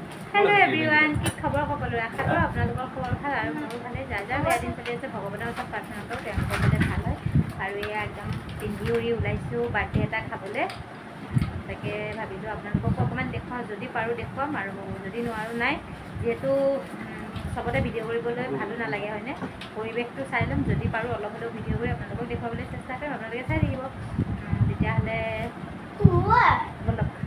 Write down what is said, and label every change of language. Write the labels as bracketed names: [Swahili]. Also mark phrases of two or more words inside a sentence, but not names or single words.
[English] Hello everyone [Assamese] কি খবৰ সকলোৰে আশা কৰোঁ আপোনালোকৰ खबर ভাল আৰু মোৰ ভালে যা যা বেয়া দিন চলি আছে ভগৱানৰ ওচৰত প্ৰাৰ্থনা কৰোঁ তেওঁলোকৰ যাতে ভাল হয় আৰু এয়া একদম পিন্ধি উৰি ওলাইছোঁ বাৰ্থডে এটা খাবলৈ তাকে ভাবিলোঁ আপোনালোকক অকণমান দেখুৱাওঁ যদি পাৰোঁ দেখুৱাম আৰু যদি নোৱাৰোঁ নাই যিহেতু সবতে ভিডিঅ' কৰিবলৈ ভালো নালাগে হয়নে পৰিৱেশটো চাই ল'ম যদি পাৰোঁ অলপ হ'লেও ভিডিঅ' কৰি আপোনালোকক দেখুৱাবলৈ চেষ্টা কৰিম আপোনালোকে চাই থাকিব তেতিয়াহ'লে বলক